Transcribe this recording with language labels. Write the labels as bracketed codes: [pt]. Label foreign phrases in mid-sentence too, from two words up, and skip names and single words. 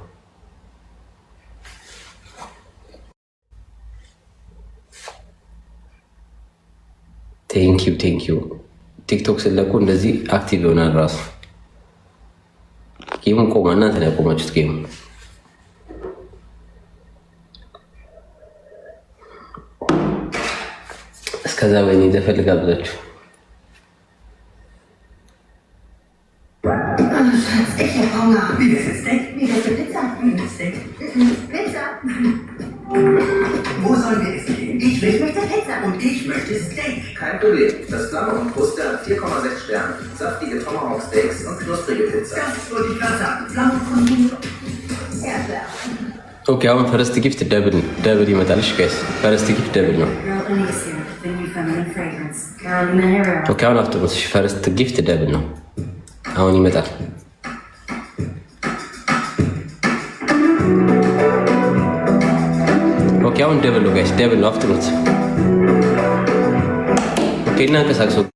[am] ቴንኪዩ። ቲክቶክ ስለቁ እንደዚህ አክቲቭ ይሆናል ራሱ። ጌሙን ቆማ፣ እናንተ ነው ያቆማችሁት ጌሙ። እስከዛ በእኔ ዘፈልጋ ብላችሁ [de] Wie das ist Steak? Wie das ist Pizza? Steak. Pizza. Wo sollen wir essen gehen? Ich möchte Pizza. Und ich möchte Steak. Kein Problem. Das Flamme und Kruste hat 4,6 Sterne. Saftige Tomahawk Steaks und knusprige Pizza. Das wollte ich gerade sagen. Flamme und sehr klar. [am] ኦኬ አሁን [en] first gift double [am] ይመጣልሽ ጋይስ። [en] first gift double [am] ነው። ኦኬ አሁን አፍጥሩት። [en] first gift double [am] ነው። አሁን ይመጣል። ኦኬ አሁን ደብል ነው ጋይስ፣ ደብል ነው። አፍጥሩት። ኦኬ እናንቀሳቅሱ።